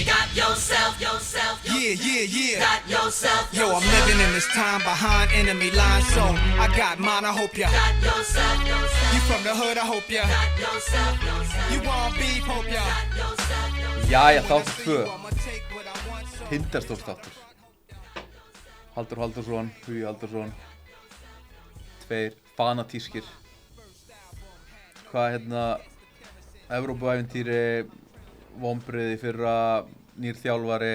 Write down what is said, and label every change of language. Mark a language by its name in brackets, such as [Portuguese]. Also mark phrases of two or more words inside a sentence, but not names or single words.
[English] Got yourself. Yo, I'm living in this time behind enemy lines, so I got mine, I hope ya. Got yourself. You from the hood, I hope ya. Got yourself. You want beef, hope ya. [Icelandic] Jæja, þáttur 2. Tindastóls þáttur. Halldór Halldórsson, Hugi Halldórsson. Tveir fanatískir. Hvað Evrópuævintýri, vonbrigði fyrra, nýr þjálfari.